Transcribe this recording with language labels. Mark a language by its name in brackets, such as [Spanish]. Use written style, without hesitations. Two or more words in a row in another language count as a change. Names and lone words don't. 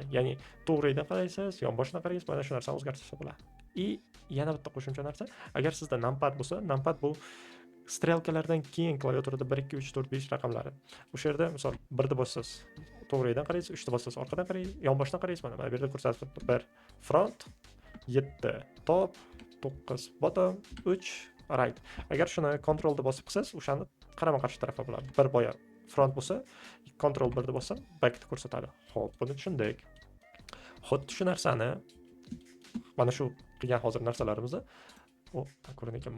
[Uzbek] Ya'ni to'g'ridan qaraysiz, yonboshdan qaraysiz, mana shu narsani o'zgartirsa bo'ladi. Yana bitta qo'shimcha narsa, agar sizda numpad bo'lsa, numpad bu strelkalardan keyin klaviaturada 1 2 3 4 5 raqamlari. O'sha yerda misol 1 deb bossasiz, to'g'ridan qaraysiz, 3 deb bossasiz, orqadan qaraysiz, yonboshdan qaraysiz, mana bu yerda ko'rsatib [English] 1 front, 7 top, 9 bottom, 3 right. [Uzbek] Agar shuni Ctrl deb bosib qilsangiz, o'shani qarama-qarshi tarafga bo'ladi. Bir boya front bo'lsa, Ctrl 1 bossam backni ko'rsatadi. Xo'p, buni tushundik. Xuddi shu narsani mana shu qilgan hozir narsalarimizni ko'rinar ekan.